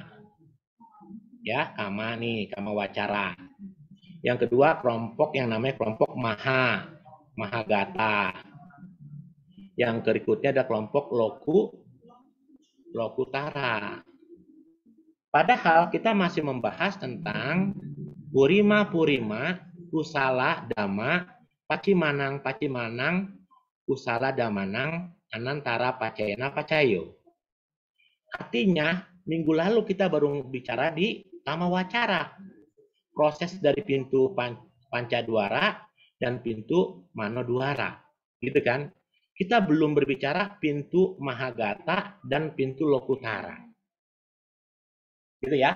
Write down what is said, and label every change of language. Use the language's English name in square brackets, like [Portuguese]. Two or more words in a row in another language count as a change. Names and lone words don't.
[Indonesian] Ya, kama nih, [Pali] kama wacara. [Indonesian] Yang kedua kelompok yang namanya kelompok mahagata. Yang berikutnya ada kelompok lokutara. Padahal kita masih membahas tentang [Pali] purima kusala dhamma pacimanang kusala damanang anantara pacayana pacayo. [Indonesian] Artinya minggu lalu kita baru bicara di [Pali] kama wacara. [Indonesian] Proses dari pintu pancadwara dan pintu manodwara. gitu kan? Kita belum berbicara pintu Mahagata dan pintu Lokutara, gitu ya.